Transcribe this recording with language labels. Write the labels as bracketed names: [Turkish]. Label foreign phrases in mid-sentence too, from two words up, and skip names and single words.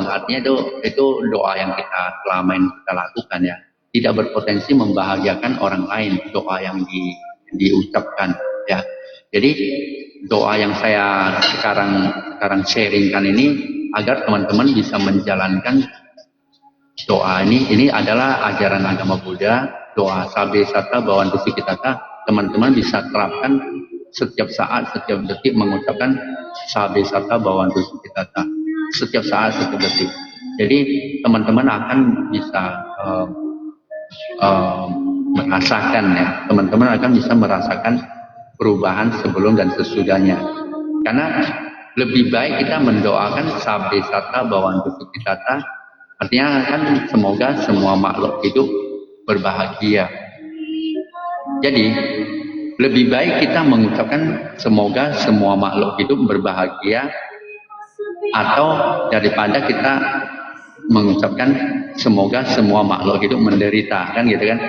[Indonesian] Artinya itu doa yang kita selama ini kita lakukan ya, tidak berpotensi membahagiakan orang lain, doa yang diucapkan ya. Jadi doa yang saya sekarang sharingkan ini agar teman-teman bisa menjalankan doa ini adalah ajaran agama Buddha. Doa [Pali] sabe satta bawantu sukitata, [Indonesian] teman-teman bisa terapkan setiap saat, setiap detik mengucapkan [Pali] sabe satta bawantu sukitata, [Indonesian] setiap saat, setiap detik. Jadi teman-teman akan bisa merasakan ya, teman-teman akan bisa merasakan perubahan sebelum dan sesudahnya. Karena lebih baik kita mendoakan [Pali] sabe satta bawantu sukitata, [Indonesian] artinya kan semoga semua makhluk hidup berbahagia. Jadi lebih baik kita mengucapkan semoga semua makhluk hidup berbahagia, atau daripada kita mengucapkan semoga semua makhluk hidup menderita, kan gitu kan.